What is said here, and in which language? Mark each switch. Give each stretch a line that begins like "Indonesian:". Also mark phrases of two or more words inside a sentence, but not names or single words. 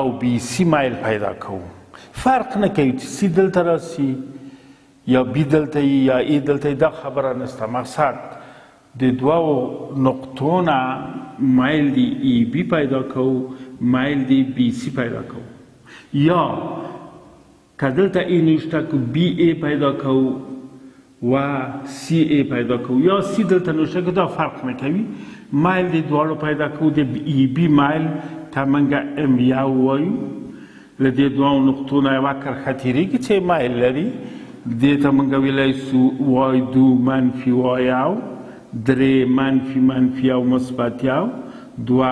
Pashto: بی سی مایل پیدا کوو فرق نه کوي چې سی دلته راسي یا بی دلته یا ای دلته دا خبره نشته مقصد د دوو نقطو نه مایل د ای بی پیدا کوو مایل د بی سی پیدا کوو یا که دلته ای نوشته کو بی ای پیدا کوو و سی ای پیدا کوو یا سی دلته نوشته کو دا فرق نه کوي مایل د دواړو پیدا کوو د ای بي مایل ته موږ ام یو وایو له دې دوو نقطو نه یوه کرښه تېرېږي چې مایل لري دې ته موږ ویلی سو وای دو منفي وای یو درې منفي یو مثبت یو دوه